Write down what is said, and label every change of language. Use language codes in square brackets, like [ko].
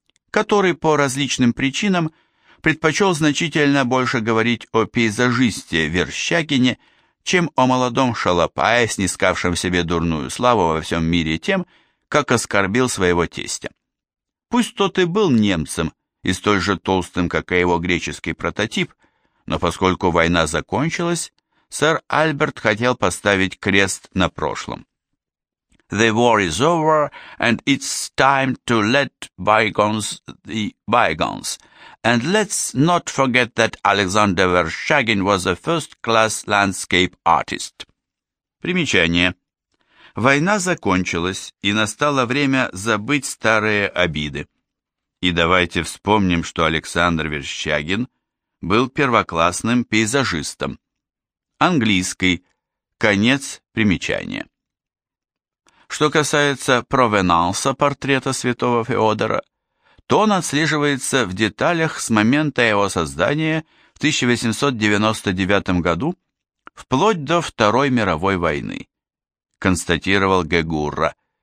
[ru] который по различным причинам предпочел значительно больше говорить о пейзажисте Верщагине, чем о молодом шалопае, снискавшем себе дурную славу во всем мире тем, как оскорбил своего тестя. Пусть тот и был немцем, и столь же толстым, как и его греческий прототип, но поскольку война закончилась, сэр Альберт хотел поставить крест на прошлом. [en] The war is over, and it's time to let bygones be bygones. And let's not forget that Alexander Vershagin was a first-class landscape artist. [ru] Примечание. Война закончилась, и настало время забыть старые обиды. И давайте вспомним, что Александр Верещагин был первоклассным пейзажистом. Английский. Конец примечания. Что касается провенанса портрета святого Феодора, то он отслеживается в деталях с момента его создания в 1899 году вплоть до Второй мировой войны, констатировал Гегурра.